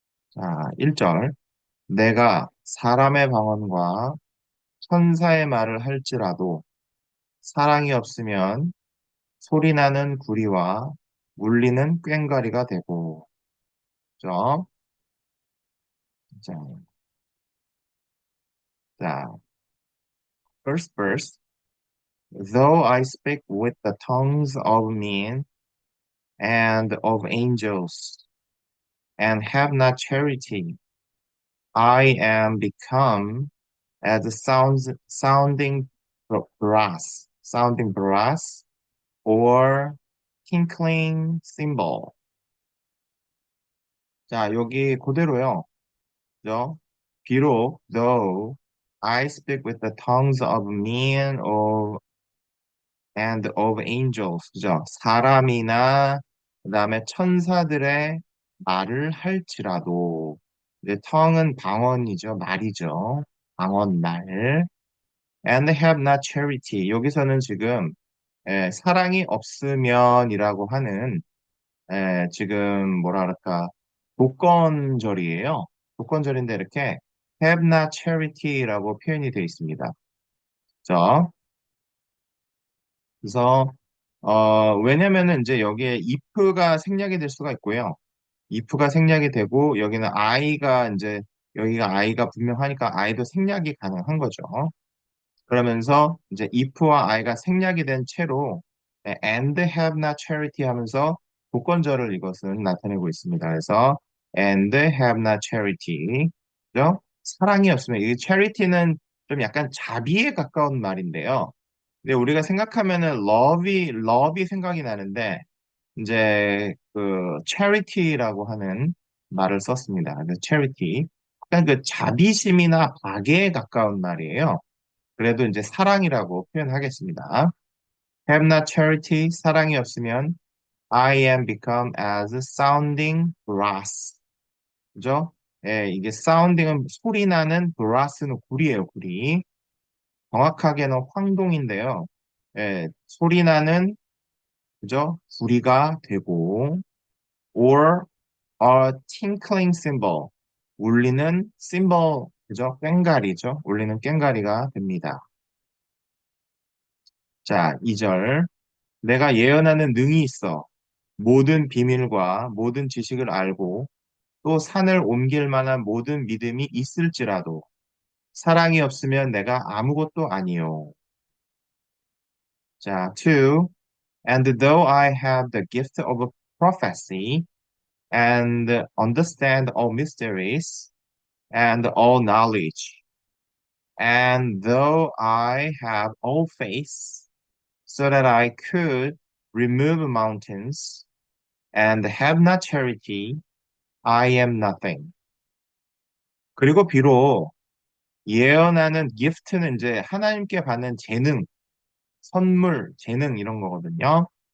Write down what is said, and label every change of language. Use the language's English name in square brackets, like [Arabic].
[Korean] 자, 1절. 내가 사람의 방언과 천사의 말을 할지라도 사랑이 없으면 소리나는 구리와 울리는 꽹과리가 되고, 그죠? 자, 자, [English] first verse. Though I speak with the tongues of men and of angels, and have not charity, I am become as a sounding brass, or tinkling cymbal. [Korean] 자, 여기 그대로요. 그죠? 비록 [English] though I speak with the tongues of men and of angels, [Korean] 그죠? 사람이나 그다음에 천사들의 말을 할지라도 이제 tongue은 방언이죠, 말이죠. 방언 말. [English] And have not charity. [Korean] 여기서는 지금 사랑이 없으면이라고 하는 지금 뭐랄까 복권절이에요. 복권절인데 이렇게 [English] have not charity [Korean] 라고 표현이 되어 있습니다. 그죠? 그래서 왜냐면은 이제 여기에 if가 생략이 될 수가 있고요. if가 생략이 되고 여기는 I가 이제 여기가 I가 분명하니까 I도 생략이 가능한 거죠. 그러면서 이제 if와 I가 생략이 된 채로 [English] and have not charity [Korean] 하면서 복권절을 이것은 나타내고 있습니다. 그래서 [English] and have not charity, [Korean] 그죠? 사랑이 없으면 이 charity는 좀 약간 자비에 가까운 말인데요. 근데 우리가 생각하면은 love이 생각이 나는데 이제 그 charity라고 하는 말을 썼습니다. 그래서 charity, 약간 그 자비심이나 박애에 가까운 말이에요. 그래도 이제 사랑이라고 표현하겠습니다. [English] Have not charity, [Korean] 사랑이 없으면 [English] I am become as sounding brass. [Korean] 그죠? 예, 이게 sounding은 소리 나는 brass는 구리예요, 구리. 정확하게는 황동인데요. 예, 소리 나는 그죠? 구리가 되고 [English] or a tinkling cymbal. [Korean] 울리는 cymbal, 그죠? 꽹과리죠. 울리는 꽹과리가 됩니다. 자, 2절. 내가 예언하는 능이 있어. 모든 비밀과 모든 지식을 알고 또 산을 옮길 만한 모든 믿음이 있을지라도 사랑이 없으면 내가 아무것도 아니요. 자, 2. [English] And though I have the gift of prophecy and understand all mysteries and all knowledge, and though I have all faith so that I could remove mountains and have not charity, I am nothing. [Korean] 그리고 비록 예언하는 gift는 이제 하나님께 받는 재능, 선물, 재능 이런 거거든요.